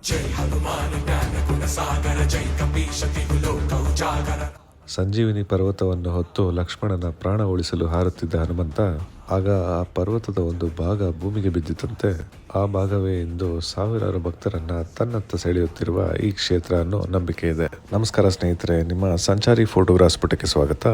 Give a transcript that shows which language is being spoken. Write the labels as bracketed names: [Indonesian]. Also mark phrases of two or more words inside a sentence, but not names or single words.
[Awadhi] जय हनुमान ज्ञान गुण सागर जय कपीश तिहु लोक उजागर. [Kannada] ಸಂಜೀವಿನಿ ಪರ್ವತವನ್ನು ಹೊತ್ತು ಲಕ್ಷ್ಮಣನ ಪ್ರಾಣ ಉಳಿಸಲು ಹಾರುತ್ತಿದ್ದ ಹನುಮಂತ ಆಗ ಆ ಪರ್ವತದ ಒಂದು ಭಾಗ ಭೂಮಿಗೆ ಬಿದ್ದಿತಂತೆ. ಆ ಭಾಗವೇ ಇಂದು ಸಾವಿರಾರು ಭಕ್ತರನ್ನ ತನ್ನತ್ತ ಸೆಳೆಯುತ್ತಿರುವ ಈ ಕ್ಷೇತ್ರ ಅನ್ನೋ ನಂಬಿಕೆ ಇದೆ. ನಮಸ್ಕಾರ ಸ್ನೇಹಿತರೆ, ನಿಮ್ಮ ಸಂಚಾರಿ ಫೋಟೋಗ್ರಾಫ್ಸ್ ಪುಟಕ್ಕೆ ಸ್ವಾಗತ.